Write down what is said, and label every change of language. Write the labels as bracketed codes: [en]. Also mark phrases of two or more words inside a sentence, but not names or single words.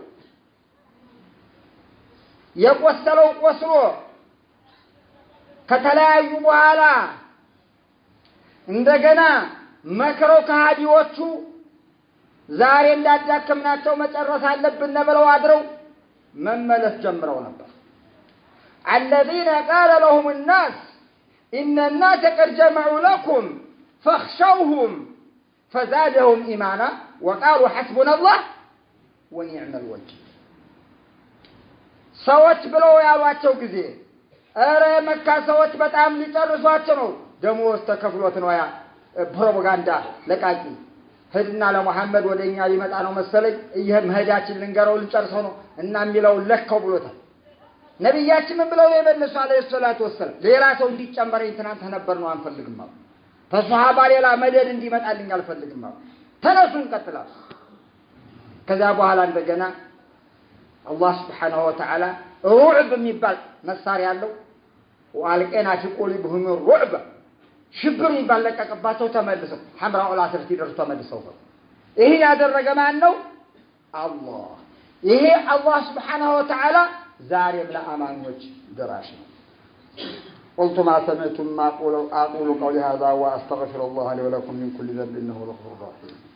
[am] የቆሰለው ቆስሎ ከተለያዩ በኋላ እንደገና መከረው ከሃዲዎቹ ዛሬ እንዳዳከምናቸው መጨረስ አለብን ብለው አድረው መመለስ ጀምረው ነበር [ar] الذين قال لهم الناس إن الناس قد جمعوا لكم فاخشوهم فزادهم إيمانا وقالوا حسبنا الله ونعم الوكيل [am] ሰዎች ብለው ያሏቸው ጊዜ አረ መካ ሰዎች በጣም ሊጨርሷቸው ነው ደሞዝ ተከፍሎት ነው ያ ፕሮፓጋንዳ ለቃቂ ሄድና ለሙሐመድ ወደኛ ሊመጣ ነው መሰለኝ መሄዳችን ልንገረው ልጨርሰው ነው እና የሚለው ለከው ብሎታል ነብያችን ምን ብለው የመለሱ [ar] عليه الصلاة والسلام [am] ሌላ ሰው እንዲጨመረኝ ትናንት ነበር ነው አንፈልግም ማለት ተሷሃባ ሌላ መደድ እንዲመጣልኝ አልፈልግም ማለት ተነሱ እንቀጥላል ከዛ በኋላ እንደገና አላህ [ar] سبحانه وتعالى [am] ሩዕብ የሚባል መሳሪያ ያለው ወአልቀና [ar] في قلوبهم الرعب [am] ሽብር ይባለቀቀባቸው ተመልሰው ሐምራኡ ለአስር ሲደርሱ ተመልሰው ይሄ ያደረገ ማን ነው አላህ ይሄ አላህ [ar] سبحانه وتعالى [am] ዛሬም ለአማኞች ድራሽ ነው [ar] قلت ما سمعتم ما أقول قولي هذا وأستغفر الله لي ولكم من كل ذنب إنه غفور رحيم